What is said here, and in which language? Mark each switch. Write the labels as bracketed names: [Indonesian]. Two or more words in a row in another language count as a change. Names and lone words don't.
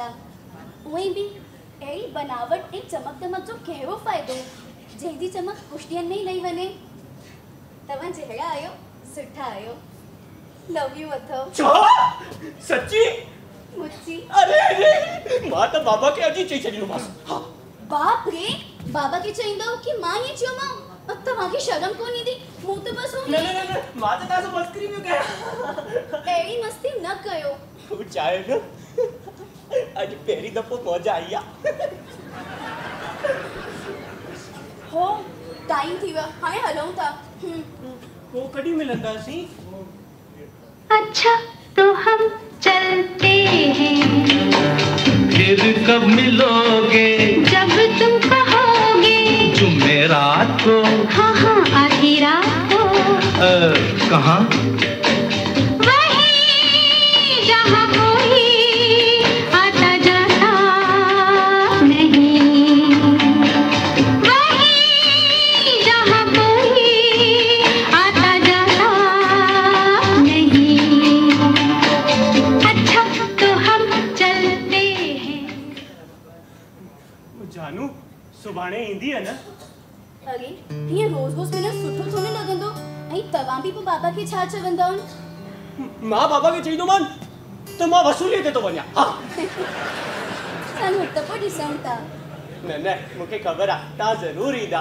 [Sindhi] उहे बि अहिड़ी बनावट ऐं चमक दमक जो कहिड़ो फ़ाइदो जंहिंजी चमक कुझु ॾींहंनि में ई लही वञे। तव्हां जहिड़ा आहियो सुठा आहियो। [English] love you [Sindhi] अथव। छा? सच्ची? मुझी। अरे मां त बाबा खे अॼु चई छॾींदोमांसि। बाप रे, बाबा खे चईंदव कि मां ईअं चयोमांव? तव्हांखे शर्म कोन ईंदी? मूं त बसि न मां त तव्हां सां मस्करी पियो कयां। अहिड़ी मस्ती न कयो। तूं चाहे न अॼु पहिरीं दफ़ो मौज आई आहे। हो टाइम थी वियो, हाणे हलूं था। पोइ कॾहिं मिलंदासीं? [Hindi] अच्छा तो हम चलते हैं, फिर कब मिलोगे? जब तुम कहोगे। जुमेरात को? हाँ आधी रात को। कहाँ? वहीं जहाँ कोई आता जाता नहीं, वहीं जहाँ कोई आता जाता नहीं। अच्छा तो हम चलते हैं। [Sindhi] जानू सुभाणे ईंदी आहे न? अरे हीअं रोज़ मिलणु सुठो थो न लॻंदो? ऐं तव्हां बि पोइ बाबा खे छा चवंदव? मां बाबा खे चईंदोमान त मां वसूलीअ ते थो वञा। चलो त पोइ ॾिसूं था। न मूंखे ख़बर आहे तव्हां ज़रूरु ईंदा।